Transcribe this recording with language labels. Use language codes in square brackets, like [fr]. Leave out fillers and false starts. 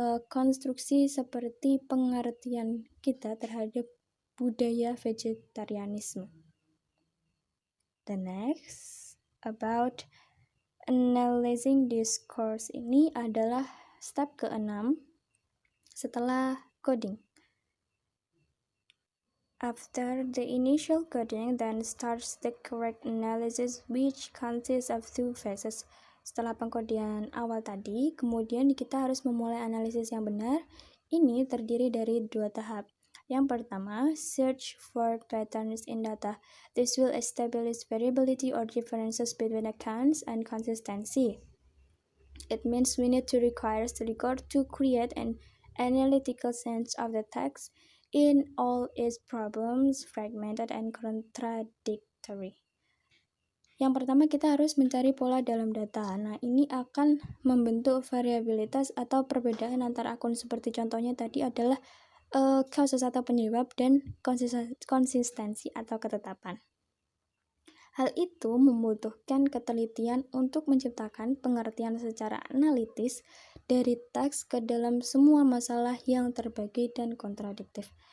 [id] Konstruksi seperti pengertian kita terhadap budaya vegetarianisme. [en] The next about analyzing discourse [id] ini adalah step ke-6 setelah coding. [en] After the initial coding, then starts the correct analysis which consists of 2 phases. [id] Setelah pengkodian awal tadi, kemudian kita harus memulai analisis yang benar. Ini terdiri dari 2 tahap. Yang pertama, [en] search for patterns in data. This will establish variability or differences between accounts and consistency. It means we need to require the record to create an analytical sense of the text in all its problems, fragmented and contradictory. [id] Yang pertama, kita harus mencari pola dalam data. Nah, ini akan membentuk variabilitas atau perbedaan antara akun, seperti contohnya tadi adalah causes atau penyebab dan konsistensi atau ketetapan. Hal itu membutuhkan ketelitian untuk menciptakan pengertian secara analitis dari teks ke dalam semua masalah yang terbagi dan kontradiktif.